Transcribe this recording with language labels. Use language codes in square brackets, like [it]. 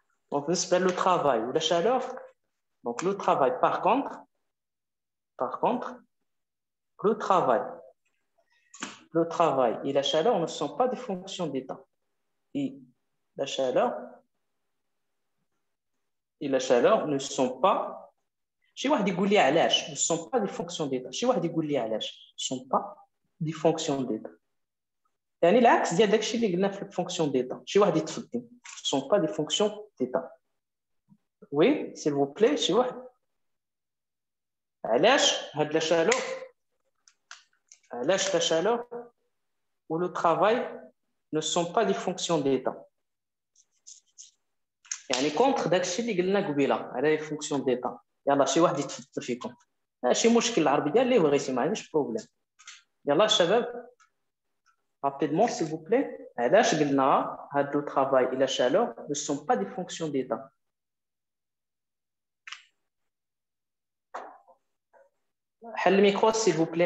[fr] Donc, le travail ou la chaleur. Donc, le travail, par contre, le travail et la chaleur ne sont pas des fonctions d'état. Et la chaleur ne sont pas, ne sont pas des fonctions d'état. Ne sont pas des fonctions d'état. [ar] يعني العكس ديال داكشي اللي قلنا في الفونكسيون ديتا. شي واحد يتفضل. [fr] Ce sont pas des fonctions d'état. Oui, s'il vous plaît, [ar] شي واحد. علاش هاد [fr] la chaleur ou le travail ne sont pas des fonctions d'état. [ar] يعني كونتر داكشي اللي قلنا قبيله على [fr] les fonctions d'état. [ar] يلا شي واحد يتفضل فيكم. ماشي مشكل العربيه اللي بغيتي ما عنديش بروبليم. يلا الشباب [fr] rapidement s'il vous plaît. [ar] علاش قلنا هاد [fr] le travail et la chaleur ne sont pas des fonctions d'état. [ar] حل الميكرو [fr] s'il vous plaît.